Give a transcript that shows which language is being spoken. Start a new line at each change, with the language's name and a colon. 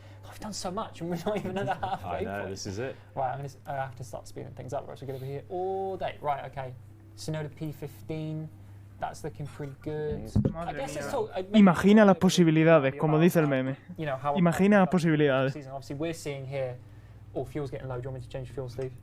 English: I've done so much and we're not even at the halfway I know, point. this is it. Right, I have to start speeding things up, or else we're going to be here all day. Right, okay. Tsunoda P15. That's looking pretty good. I guess it's all,
Spanish: Imagina las posibilidades, como dice el meme.
English: You know, how
Spanish: Imagina las posibilidades.
English: Obviously, we're seeing here. Oh, fuel's getting low. Do you want me to change fuel, Steve?